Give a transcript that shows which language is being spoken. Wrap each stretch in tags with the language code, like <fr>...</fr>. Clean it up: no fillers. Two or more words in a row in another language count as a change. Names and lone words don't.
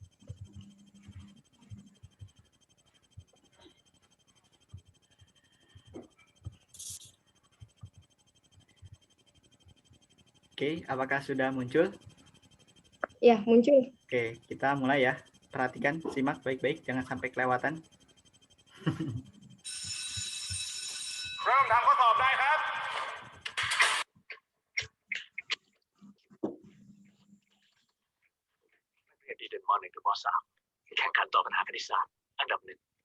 <id>Oke, apakah sudah muncul? Ya, muncul. Oke, kita mulai ya. Perhatikan, simak baik-baik, jangan sampai kelewatan.</id> <th>เริ่มทำข้อสอบได้ครับ เรียนดีเด่นม.1 ถึงม.3 แข่งขันต่อปัญหาคณิตศาสตร์อันดับ 1</th>